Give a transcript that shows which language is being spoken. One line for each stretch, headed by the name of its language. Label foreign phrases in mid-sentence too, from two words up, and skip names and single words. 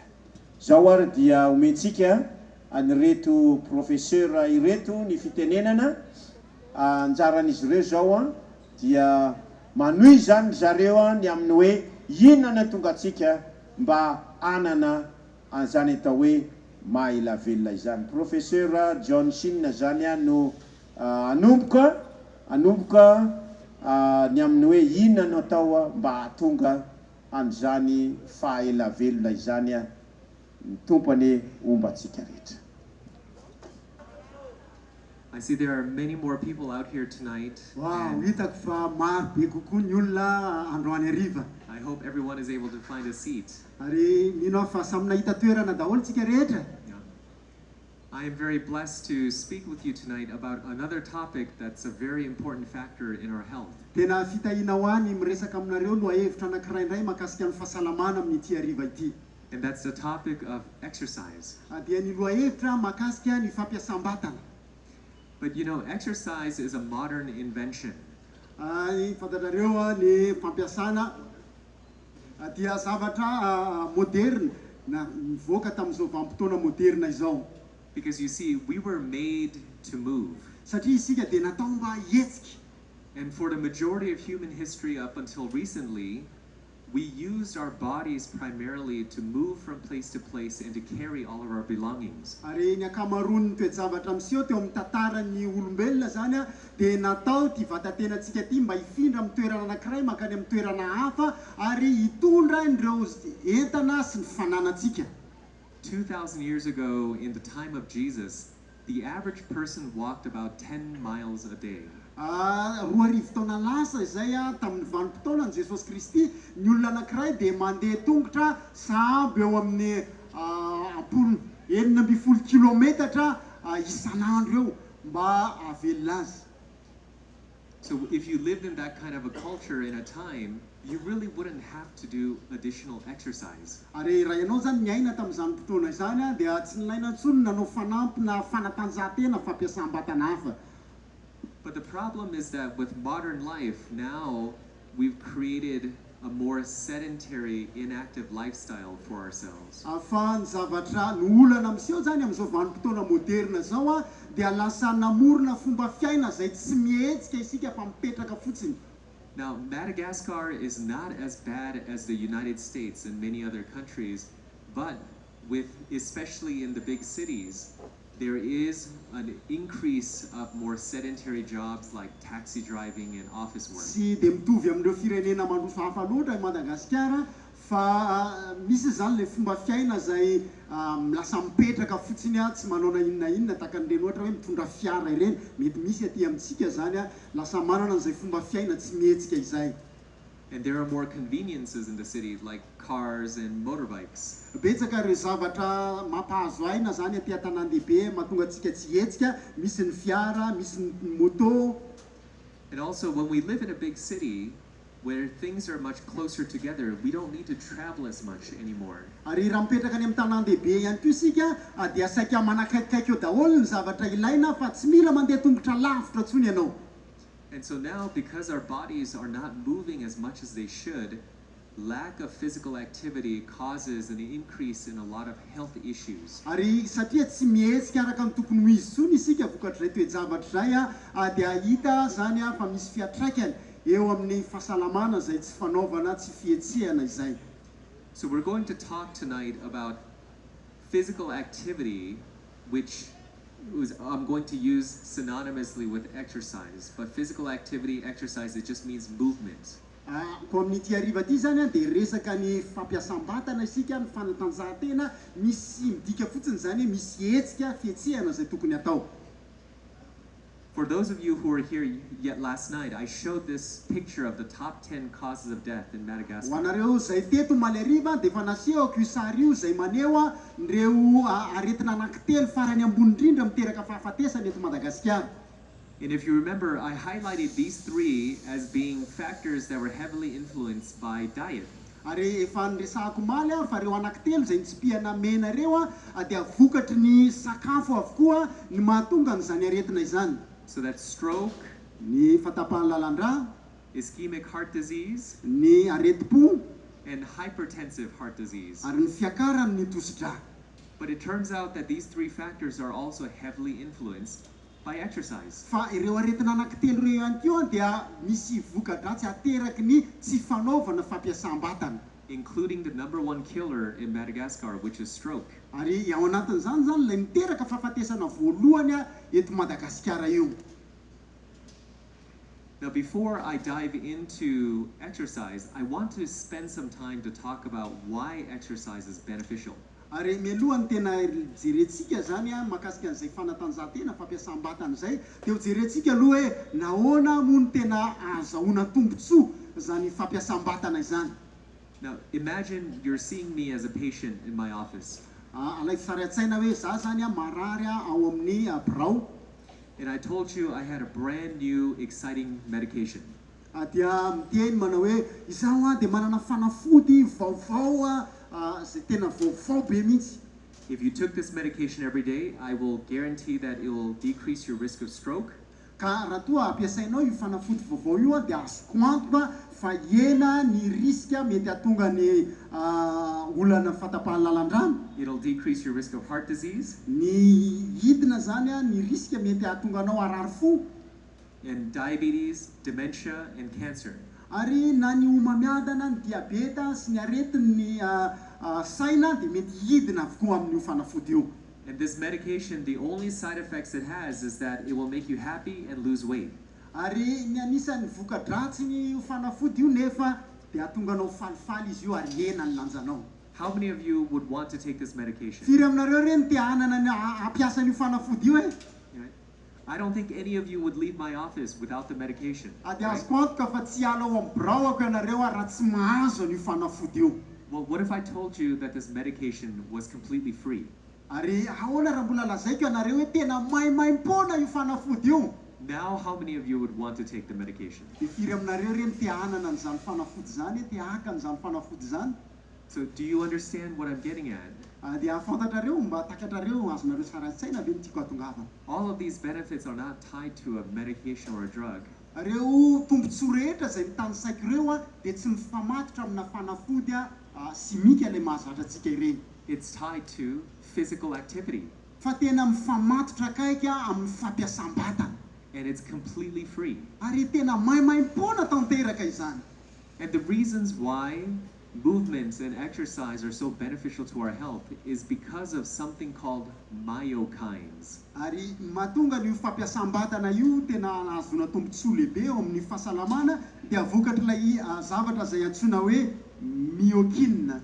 Malagasy: Zao ary dia omentsika anyreto professeur ireto ny fitenenana anjaran'izy ireo zao dia manohy zany zareo ny amin'ny hoe inona tonga atsika mba anana an'izany atao hoe mahaela velona izany. Professeur Johnson zany no anomboka ny amin'ny hoe inona no atao mba hahatonga an'izany fahaela velona izany ny tompony omba atsika rehetra.
English: I see there are many more people out here tonight.
Malagasy: Wow, hitako fa maro be kokoa ny olona androany hariva.
English: I hope everyone is able to find a seat.
Malagasy: Ary mino fa samy nahita toerana daholo tsika rehetra.
English: I am very blessed to speak with you tonight about another topic that's a very important factor in our health.
Malagasy: Tena fitahina ho any miresaka aminareo no hevitra anankiray indray mahakasika ny fahasalamana amin'ity hariva ity.
English: And that's the topic of exercise.
Malagasy: Dia ny lohahevitra mahakasika ny fampiasam-batana.
English: But you know, exercise is a modern invention.
Malagasy: Fantatrareo ny fampiasana dia zavatra moderne na mivoaka tamin'izao vanim-potoana moderne izao.
English: Because you see, we were made to move.
Malagasy: Satria isika dia natao mba hihetsika.
English: And for the majority of human history up until recently, we used our bodies primarily to move from place to place and to carry all of our belongings.
Malagasy: Ary ny akamaroan'ny toejavatra miseho teo amin'ny tantaran'ny olombelona zany dia natao ty vatatenantsika ty mba hifindra amin'ny toerana anankiray makany amin'ny toerana hafa ary hitondra ireo entana sy ny fananantsika.
English: 2,000 years ago, in the time of Jesus, the average person walked about 10 miles a day.
Malagasy: Roa arivo taona lasa izay tamin'ny vanim-potoanan'i Jesosy Kristy, ny olona anankiray dia mandeha tongotra sahabo eo amin'ny 70 kilometatra isan'andro eo mba havelona azy.
English: So if you lived in that kind of a culture in a time, you really wouldn't have to do additional exercise.
Malagasy: Ary raha ianao zany miaina tamin'izany fotoana izany dia tsy nilaina intsony nanao fanampy na fanatanjahantena fampiasam-batana hafa.
English: But the problem is that with modern life, now we've created a more sedentary, inactive lifestyle for ourselves.
Malagasy: Fa ny zavatra ny olana miseho zany amin'izao vanim-potoana moderne zao dia lasa namorona fomba fiaina izay tsy mihetsika isika fa mipetraka fotsiny.
English: Now, Madagascar is not as bad as the United States and many other countries, but especially in the big cities, there is an increase of more sedentary jobs like taxi driving and office work.
Malagasy: Sy dia mitovy amin'ireo firenena mandroso hafa loatra i Madagasikara fa misy zany le fomba fiaina izay lasa mipetraka fotsiny tsy manao na inona tahaka an'ireny ohatra hoe mitondra fiara ireny, mety misy aty amintsika zany lasa manana an'izay fomba fiaina tsy mihetsika izay.
English: And there are more conveniences in the city like cars and motorbikes.
Malagasy: Betsaka ireo zavatra mampahazo aina zany aty an-tanàn-dehibe mahatonga antsika tsy hetsika, misy ny fiara, misy ny moto.
English: And also when we live in a big city where things are much closer together, we don't need to travel as much anymore.
Malagasy: Ary raha mipetraka any amin'ny tanàn-dehibe ihany koa isika dia saika manakaikikaiky eo daholo ny zavatra ilaina fa tsy mila mandeha tongotra lavitra intsony ianao.
English: And so now, because our bodies are not moving as much as they should, lack of physical activity causes an increase in a lot of health issues.
Malagasy: Ary satria tsy mihetsika araka ny tokony ho izy tsony isika vokatr'izay toejavatra izay dia hita zany fa misy fiatraikany eo amin'ny fahasalamana izay tsy fanaovana tsy fihetsehana izay.
English: So we're going to talk tonight about physical activity, which I'm going to use synonymously with exercise, but physical activity, exercise, it just means movement.
Malagasy: Ko amin'ity hariva ity zany dia resaka ny fampiasam-batana isika, ny fanatanjahantena, misy midika fotsiny zany misy hetsika fihetsehana izay tokony atao.
English: For those of you who were here yet last night, I showed this picture of the top 10 causes of death in Madagascar.
Malagasy: Ho anareo izay teto maly hariva dia efa nasehoko io sary io izay maneho ireo aretina anankitelo farany ambony indrindra miteraka fahafatesana eto Madagasikara.
English: And if you remember, I highlighted these three as being factors that were heavily influenced by diet.
Malagasy: Ary efa niresahako maly fa reo anankitelo izay nitsipihana mena reo dia vokatry ny sakafo avokoa ny mahatonga an'izany aretina izany.
English: So that's stroke,
Malagasy: Ny fatapahan'ny lalan-drà,
English: ischemic heart disease,
Malagasy: ny areti-po,
English: and hypertensive heart disease.
Malagasy: ary ny fiakaran'ny tosi-drà.
English: But it turns out that these three factors are also heavily influenced by exercise.
Malagasy: Fa ireo aretina anankitelo ireo ihany koa dia misy voka-dratsy ateraky ny tsy fanaovana fampiasam-batana.
English: Including the #1 killer in Madagascar, which is stroke.
Malagasy: Ary ao anatin'izany zany ilay miteraka fahafatesana voalohany eto Madagasikara io.
English: Now, before I dive into exercise, I want to spend some time to talk about why exercise is beneficial.
Malagasy: Ary mialohany tena jerentsika zany mahakasika an'izay fanatanjahantena fampiasam-batana izay dia ho jerentsika aloha hoe nahoana moa no tena azahoana tombontsoa zany fampiasam-batana izany.
English: Now, imagine you're seeing me as a patient in my office.
Malagasy: Alaiky sary an-tsaina hoe za zany marary ao amin'ny birao.
English: And I told you I had a brand new, exciting medication.
Malagasy: Dia miteny manao hoe izaho dia manana fanafody vaovao zay tena vaovao be mihitsy.
English: If you took this medication every day, I will guarantee that it will decrease your risk of stroke.
Malagasy: Ka raha toa ampiasainao io fanafody vaovao io dia azoko antoka fa ena ny riska mety hahatonga ny olana fahatapahan-lalan-drano.
English: It'll decrease your risk of heart disease.
Malagasy: Ny hidina zany ny riska mety hahatonga anao harary fo.
English: And diabetes, dementia, and cancer.
Malagasy: Ary na ny homamiadana, ny diabeta sy ny aretin'ny saina dia mety hidina avokoa amin'io fanafody io.
English: And this medication, the only side effects it has is that it will make you happy and lose weight.
Malagasy: Ary ny anisan'ny voka-dratsy ny fanafody io nefa dia hahatonga anao falifaly izy io ary ena ny lanjanao.
English: How many of you would want to take this medication?
Malagasy: Firy aminareo reny tia hanana ny ampiasa ny fanafody io e?
English: I don't think any of you would leave my office without the medication.
Malagasy: Dia azoko antoka fa tsy ala ao amin'ny biraoko ianareo raha tsy mahazo ny fanafody io.
English: Well, what if I told you that this medication was completely free?
Malagasy: Ary ahoana raha mbola lazaiko ianareo hoe tena maimaim-pona io fanafody io?
English: Now, how many of you would want to take the medication?
Malagasy: Dia firy aminareo reny tia hanana an'izany fanafody zany, tia haka an'izany fanafody zany?
English: So, do you understand what I'm getting at?
Malagasy: Dia afantatrareo mba takatrareo azonareo sara an-tsaina ve ny tiako hatongavana.
English: All of these benefits are not tied to a medication or a drug.
Malagasy: Reo tombontsoa rehetra izay mitany saiko ireo dia tsy mifamatotra amina fanafody simika ilay mahazatra antsika ireny.
English: It's tied to physical activity.
Malagasy: Fa tena mifamatotra kaiky amin'ny fampiasam-batana.
English: And it's completely free.
Malagasy: Ary tena maimaim-pona tanteraka izany.
English: And the reasons why movements and exercise are so beneficial to our health is because of something called myokines.
Malagasy: Ary mahatonga ny fampiasam-batana io tena azona tombontsoa lehibe eo amin'ny fahasalamana dia vokatra ilay zavatra izay antsoina hoe myokine.